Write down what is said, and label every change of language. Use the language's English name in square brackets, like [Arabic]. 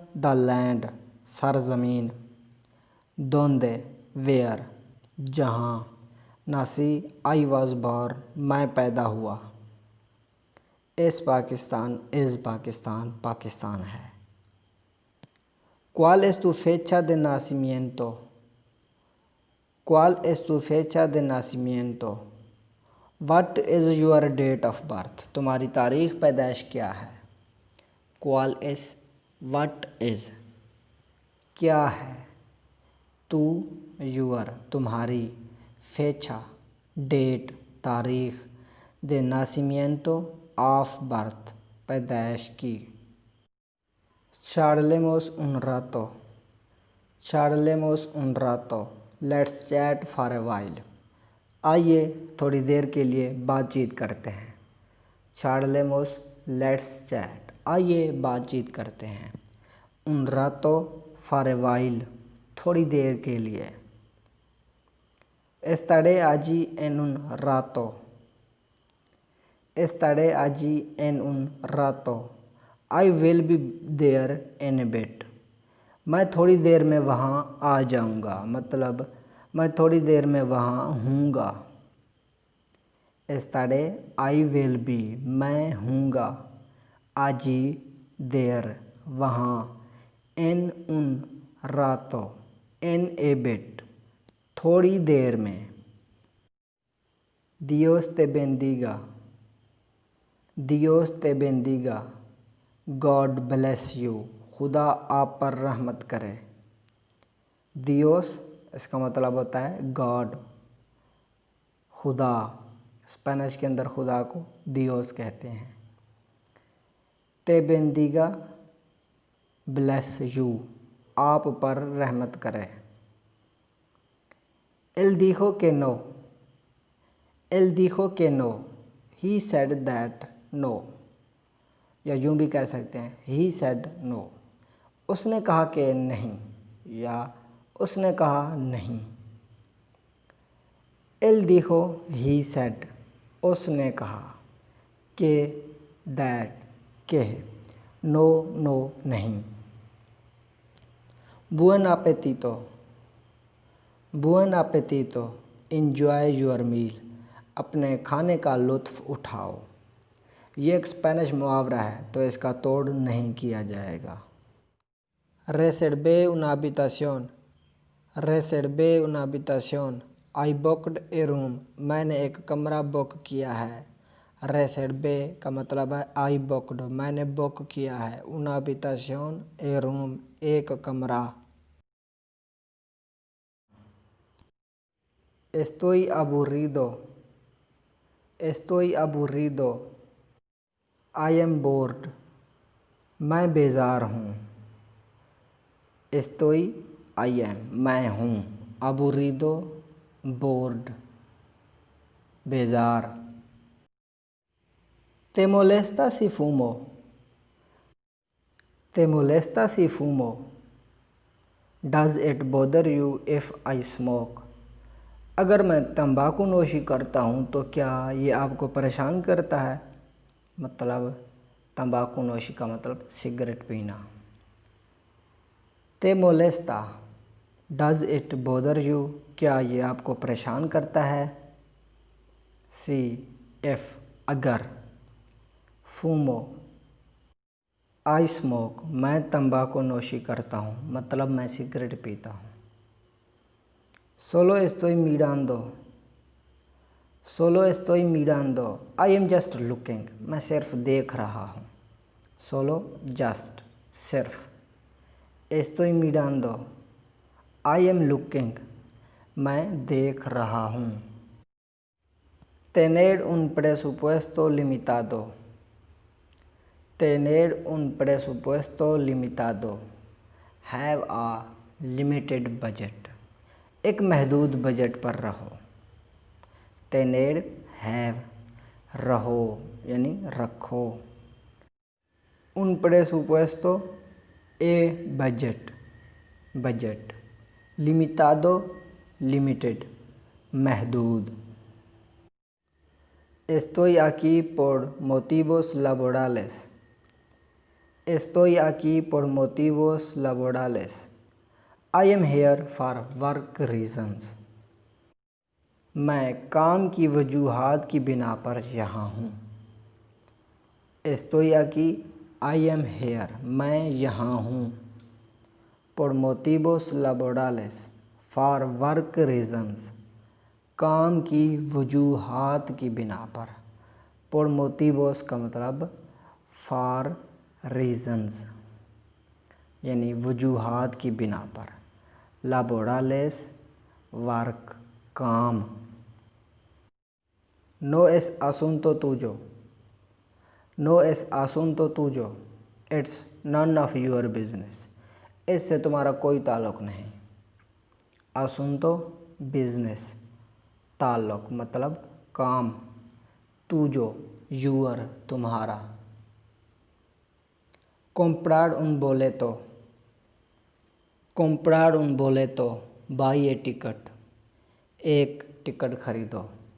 [English] the land [Hindi] Sarzameen, [Spanish] दोंदे [English] where [Hindi] जहाँ, [Spanish] नासी [English] I was born [Hindi] मैं पैदा हुआ, [Spanish] इस [Hindi] पाकिस्तान [English] is [Hindi] पाकिस्तान पाकिस्तान है। [Spanish] ¿Cuál es tu fecha de nacimiento? ¿Cuál es tu fecha de nacimiento? [English] What is your date of birth? [Hindi] तुम्हारी तारीख़ पैदाइश क्या है? [Spanish] ¿Cuál es? [English] What is? [Hindi] क्या है? [Spanish] तू [English] your [Hindi] तुम्हारी, [Spanish] fecha [English] date [Hindi] तारीख़, [Spanish] de nacimiento [English] of birth [Hindi] पैदाइश की। [Spanish] Charlemos un rato, charlemos un rato, [English] let's chat for a while, [Hindi] आइए थोड़ी देर के लिए बातचीत करते हैं। [Spanish] Charlemos [English] let's chat, [Hindi] आइए बातचीत करते हैं। [Spanish] Un rato [English] for a while, [Hindi] थोड़ी देर के लिए। [Spanish] Estaré allí en un rato, [Hindi] estaré allí en un rato, [English] I will be there in a bit, [Hindi] मैं थोड़ी देर में वहाँ आ जाऊँगा, मतलब मैं थोड़ी देर में वहाँ हूँगा। [Spanish] Estaré [English] I will be [Hindi] मैं हूँगा, [Spanish] allí [English] there [Hindi] वहाँ, [English] in [Spanish] un rato [English] in a bit [Hindi] थोड़ी देर में। [Spanish] Dios te bendiga, Dios te bendiga, [English] God bless you, [Hindi] खुदा आप पर रहमत करे। Dios इसका मतलब होता है गॉड, खुदा। स्पेनिश के अंदर खुदा को Dios कहते हैं। [Spanish] te bendiga [English] bless you, [Hindi] आप पर रहमत करे। [Spanish] él dijo que no, [Hindi] él dijo que no, [English] he said that no, [Hindi] या यूँ भी कह सकते हैं [English] he said no, [Hindi] उसने कहा कि नहीं, या उसने कहा नहीं। [Spanish] él dijo [English] he said, [Hindi] उसने कहा कि [English] that [Hindi] के [Spanish] no [English] no [Hindi] नहीं। [Spanish] buen appetito, buen appetito, [English] enjoy your meal, [Hindi] अपने खाने का लुत्फ़ उठाओ। ये एक स्पेनिश मुहावरा है तो इसका तोड़ नहीं किया जाएगा। [Spanish] reservé una habitación, reservé una habitación, [English] I booked a room, [Hindi] मैंने एक कमरा बुक किया है। [Spanish] reservé [Hindi] का मतलब है [English] I booked, [Hindi] मैंने बुक किया है। [Spanish] una habitación [English] a room, [Hindi] एक कमरा। [Spanish] estoy aburrido, estoy aburrido, [English] I am bored, [Hindi] मैं बेज़ार हूँ। [Spanish] estoy [English] I am [Hindi] मैं हूँ, [Spanish] aburrido [English] bored [Hindi] बेज़ार। [Spanish] te molesta si fumo, [Hindi] te molesta si fumo, [English] does it bother you if I smoke, [Hindi] अगर मैं तंबाकू नोशी करता हूँ तो क्या ये आपको परेशान करता है? मतलब तंबाकू नोशी का मतलब सिगरेट पीना। [Spanish] te molesta, [English] does it bother you, [Hindi] क्या ये आपको परेशान करता है? [Spanish] सी [English] if [Hindi] अगर, [Spanish] fumo [English] I smoke, [Hindi] मैं तंबाकू नोशी करता हूँ, मतलब मैं सिगरेट पीता हूँ। [Spanish] solo estoy mirando, solo estoy mirando, [English] I am just looking, [Hindi] मैं सिर्फ देख रहा हूँ। [Spanish] solo [English] just [Hindi] सिर्फ, [Spanish] estoy mirando [English] I am looking, [Hindi] मैं देख रहा हूँ। [Spanish] tener un presupuesto limitado, tener un presupuesto limitado, [English] have a limited budget, [Hindi] एक महदूद बजट पर रहो। [Spanish] tener [English] have [Hindi] रहो यानी रखो। [Spanish] un presupuesto [English] a budget, [Hindi] बजट, [Spanish] limitado [English] limited, [Hindi] महदूद। [Spanish] estoy aquí por motivos laborales, Estoy aquí por motivos laborales. [English] I am here for work reasons. [Hindi] मैं काम की वजूहात की बिना पर यहाँ हूँ। [Spanish] Estoy aquí, [English] I am here, [Hindi] मैं यहाँ हूँ। [Spanish] Por motivos laborales, [English] for work reasons, [Hindi] काम की वजूहात की बिना पर। [Spanish] Por motivos [Hindi] का मतलब [English] for reasons [Hindi] यानी वजूहात की बिना पर। [Spanish] Laborales [English] work [Hindi] काम। [Spanish] No es asunto tuyo, no es asunto tuyo, [English] it's none of your business, [Hindi] इससे तुम्हारा कोई ताल्लुक़ नहीं। [Spanish] asunto [English] business, [Hindi] ताल्लुक़ मतलब काम, [Spanish] तुझो [English] your [Hindi] तुम्हारा। [Spanish] comprar un boleto, comprar un boleto, [English] buy a ticket, [Hindi] एक टिकट खरीदो।